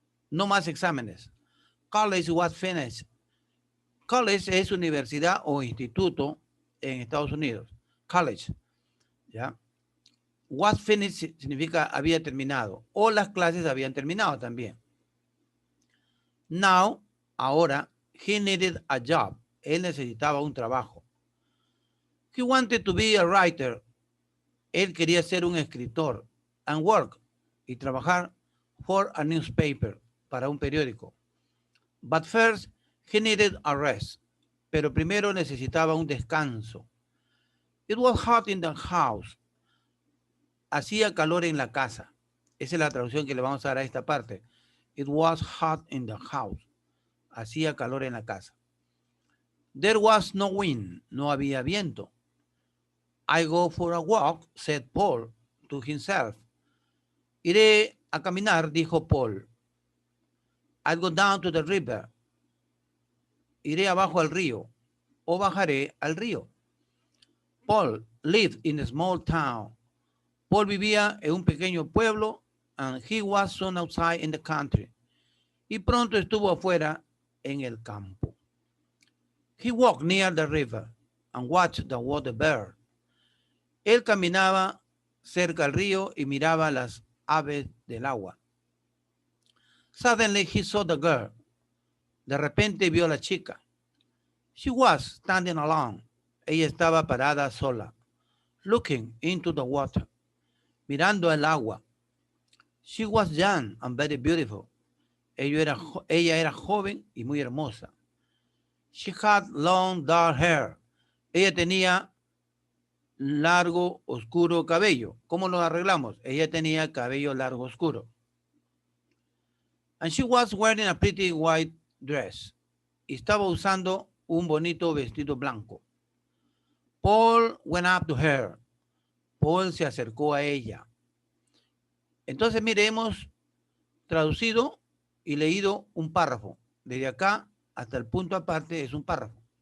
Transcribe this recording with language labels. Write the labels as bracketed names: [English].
[Spanish] No más exámenes. [English] College was finished. [Spanish] College es universidad o instituto en Estados Unidos. College. ¿Ya? [English] Was finished [Spanish] significa había terminado. O las clases habían terminado también. [English] Now, ahora, he needed a job. [Spanish] Él necesitaba un trabajo. [English] He wanted to be a writer. [Spanish] Él quería ser un escritor. [English] And work. [Spanish] Y trabajar [English] for a newspaper. [Spanish] Para un periódico. [English] But first, he needed a rest. [Spanish] Pero primero necesitaba un descanso. [English] It was hot in the house. [Spanish] Hacía calor en la casa. Esa es la traducción que le vamos a dar a esta parte. [English] It was hot in the house. [Spanish] Hacía calor en la casa. [English] There was no wind. [Spanish] No había viento. [English] I go for a walk, said Paul to himself. [Spanish] Iré a caminar, dijo Paul. [English] I'll go down to the river. [Spanish] Iré abajo al río o bajaré al río. [English] Paul lived in a small town. [Spanish] Paul vivía en un pequeño pueblo [English] and he was soon outside in the country. [Spanish] Y pronto estuvo afuera en el campo. [English] He walked near the river and watched the water bird. [Spanish] Él caminaba cerca al río y miraba las aves del agua. [English] Suddenly he saw the girl. [Spanish] De repente vio a la chica. [English] She was standing alone. [Spanish] Ella estaba parada sola, [English] looking into the water, [Spanish] mirando el agua. [English] She was young and very beautiful. [Spanish] Ella era joven y muy hermosa. [English] She had long dark hair. [Spanish] Ella tenía largo, oscuro cabello. ¿Cómo lo arreglamos? Ella tenía cabello largo, oscuro. [English] And she was wearing a pretty white dress. [Spanish] Y estaba usando un bonito vestido blanco. [English] Paul went up to her. [Spanish] Paul se acercó a ella. Entonces, mire, hemos traducido y leído un párrafo. Desde acá hasta el punto aparte es un párrafo.